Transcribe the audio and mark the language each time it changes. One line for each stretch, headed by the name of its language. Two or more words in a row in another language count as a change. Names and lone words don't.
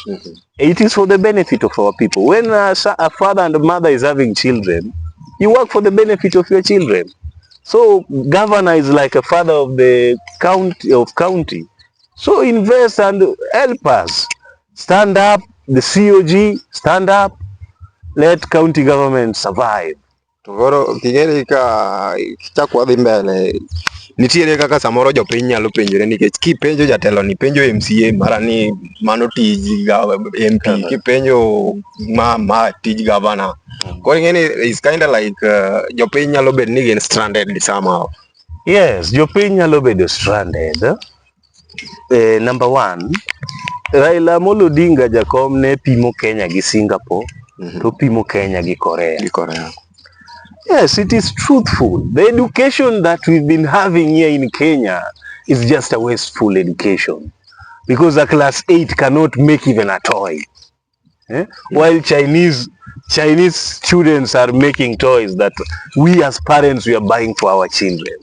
English: It is for the benefit of our people. When a father and a mother is having children, you work for the benefit of your children. So governor is like a father of the county. So invest and help us. Stand up, the COG, stand up, let county government survive.
Luo (Kenya and Tanzania): Togoro kigere ka chakwa dhi mbele. Nitiere kaka samoro jopiny nyalo penjore, nikech kipenjo jatelo ni penjo MCA mara ni mano tij MP, kipenjo ma tij governor. Koro ng'eni
English: is kind of like
Luo (Kenya and Tanzania): jopiny nyalo bedo ni gin
English: stranded somehow.
Luo (Kenya and Tanzania): Yes, jopiny nyalo bedo stranded.
English: Number one,
Luo (Kenya and Tanzania): Raila Amolo Odinga jakom ne pimo Kenya gi Singapore, to pimo Kenya gi Korea.
English: Yes, it is truthful. The education that we've been having here in Kenya is just a wasteful education, because a class 8 cannot make even a toy. While Chinese students are making toys that we as parents we are buying for our children.